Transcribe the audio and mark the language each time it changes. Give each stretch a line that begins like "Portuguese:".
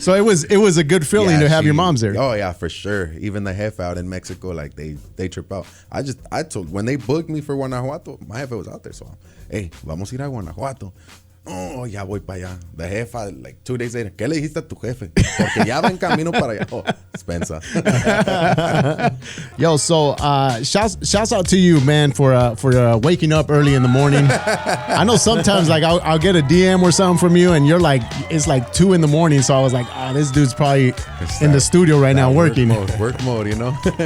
English: So it was a good feeling to have your moms there. Oh yeah, for sure. Even the jefe out in Mexico, like they trip out. I told when they booked me for Guanajuato, my jefe was out there. So, hey,
Spanish: vamos a ir a Guanajuato. Oh, ya voy para allá.
English: The jefa, like 2 days later,
Spanish: ¿qué le dijiste a tu jefe? Porque ya va en camino para allá.
English: Oh, Spencer. Yo, so shouts out to you, man, for waking up early in the morning. I know sometimes like I'll get a DM or something from you, and you're like, it's like 2 in the morning. So I was like, this dude's probably in the studio right now working. Work mode, you know.